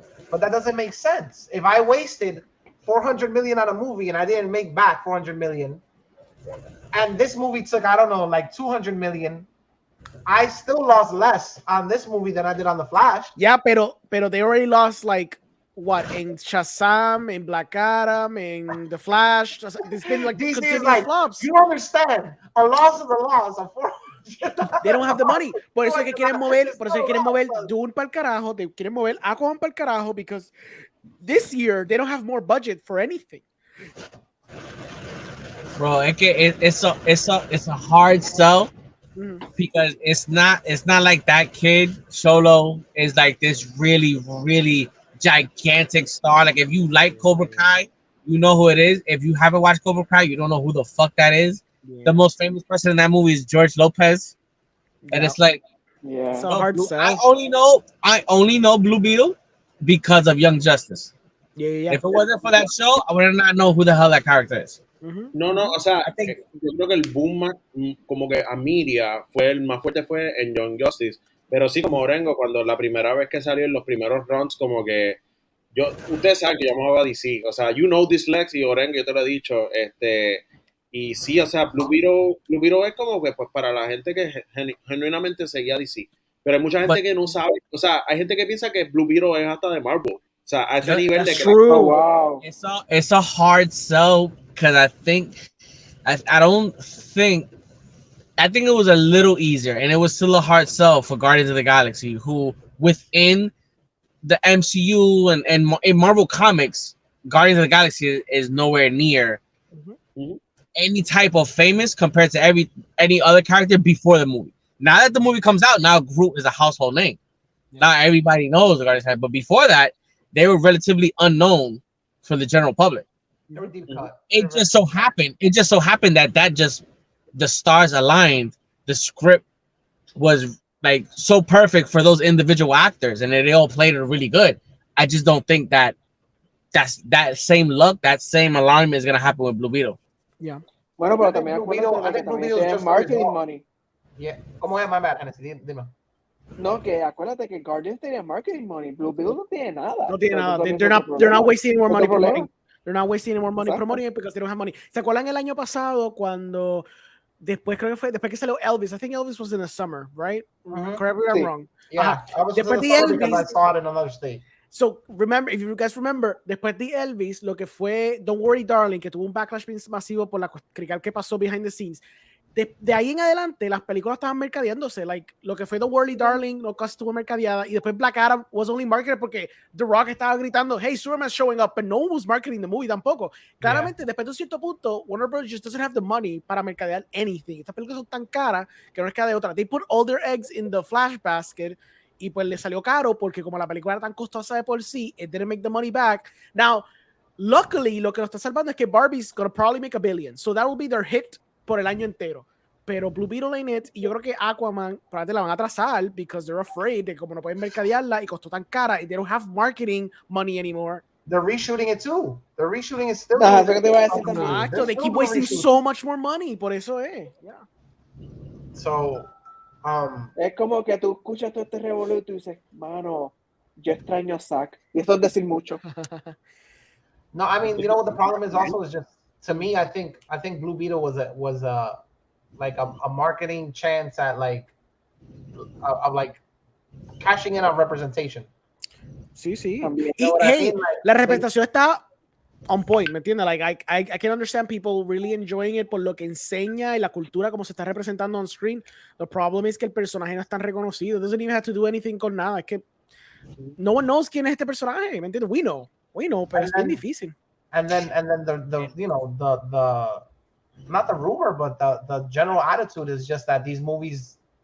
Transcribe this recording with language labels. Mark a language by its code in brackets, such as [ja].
[en] But that doesn't make sense. If I wasted $400 million on a movie and I didn't make back $400 million, and this movie took, I don't know, like $200 million, I still lost less on this movie than I did on the Flash. Yeah, pero they already lost like what in Shazam, in Black Adam, in the Flash. It's been like continuous flops. You understand? A loss is a loss. They don't have the money. [es] Por eso es que quieren mover Dune para el carajo. [en] They [es] quieren mover Aquaman para el carajo [en] because this year they don't have more budget for anything. Bro, it's a hard sell because it's not like that kid Solo is like this really gigantic star. Like if you like Cobra Kai, you know who it is. If you haven't watched Cobra Kai, you don't know who the fuck that is. Yeah. The most famous person in that movie is George Lopez, and it's like, it's a hard sell. I only know Blue Beetle because of Young Justice. Yeah. If it wasn't for that show, I would not know who the hell that character is. [es] No, o sea, [en] I think- [es] yo creo que el boom como que a media fue el más fuerte fue en Young Justice, pero sí como Orengo, cuando la primera vez que salió en los primeros runs, como que ustedes saben que yo amaba DC, o sea, [en] you know this [es] Lex y Orengo, yo te lo he dicho, y sí, o sea, Blue Beetle es como que pues para la gente que genuinamente seguía DC, pero hay mucha gente que no sabe, o sea, hay gente que piensa que Blue Beetle es hasta de Marvel, o sea, a ese nivel de que [en] True. Oh, wow. It's a hard sell because I think it was a little easier, and it was still a hard sell for Guardians of the Galaxy, who within the MCU and in Marvel Comics, Guardians of the Galaxy is nowhere near any type of famous compared to any other character before the movie. Now that the movie comes out, now Groot is a household name. Yeah. Now everybody knows the Guardians, but before that, they were relatively unknown for the general public. It just so happened that the stars aligned. The script was like so perfect for those individual actors, and they all played it really good. I just don't think that same luck, that same alignment is gonna happen with Blue Beetle. Yeah. [es] Bueno, pero también acuérdate que también tiene marketing money. [en] Yeah. [es] ¿Cómo es? [en] My bad, Hennessy. [es] Dime. No, que acuérdate que Guardians tenía marketing money. Blue Beetle no tiene nada. No tiene nada. [en] They're not wasting any more money promoting. They're not wasting any more money promoting it because they don't have money. [es] ¿Se acuerdan el año pasado cuando después que salió Elvis? [en] I think Elvis was in the summer, right? Correct me if I'm wrong. Yeah, I was [es] después de Elvis [en] because I saw it in another state. So remember, if you guys remember, [es] después de Elvis, lo que fue Don't Worry Darling, que tuvo un backlash masivo por la crítica que pasó [en] behind the scenes. [es] De ahí en adelante, las películas estaban mercadeándose. Like, lo que fue The Worry Darling, no casi estuvo mercadeada. Y después [en] Black Adam was only marketed porque The Rock [es] estaba gritando, [en] hey, Superman's showing up, but no one was marketing the movie tampoco. [es] Claramente, después de un cierto punto, Warner Bros. [en] Just doesn't have the money [es] para mercadear [en] anything. [es] Estas películas son tan caras que no es que de otra. [en] They put all their eggs in the flash basket [es] y pues le salió caro porque como la película era tan costosa de por sí, [en] it didn't make the money back. Now, luckily, [es] lo que nos está salvando es que [en] Barbie's gonna probably make $1 billion. So that will be their hit [es] por el año entero. [en] Pero Blue Beetle ain't it, [es] y yo creo que Aquaman probablemente la van a atrasar [en] because they're afraid [es] de como no pueden mercadearla y costó tan cara y [en] they don't have marketing money anymore. They're reshooting it too. They're reshooting it still. Exacto, they keep wasting so much more money, [es] por eso es. [en] Yeah. So, [es] es como que tú escuchas todo este revolú y tú dices, mano, yo extraño a Zack. Y eso es decir mucho. [en] No, I mean, you know what the problem is also is just, to me, I think Blue Beetle was like a marketing chance at like cashing in on representation. [es] Sí. [en] You [es] Y hey, la representación está [en] on point, [es] ¿me entiendes? [en] Like I can understand people really enjoying it [es] por lo que enseña y la cultura como se está representando [en] on screen. The problem is [es] que el personaje no es tan reconocido. [en] It doesn't even have to do anything [es] con nada. Es que [en] no one knows [es] quién es este personaje, ¿me entiendes? [en] We know, [es] pero es bien difícil. [en] And then the you know the not the rumor, but the general attitude is just that these movies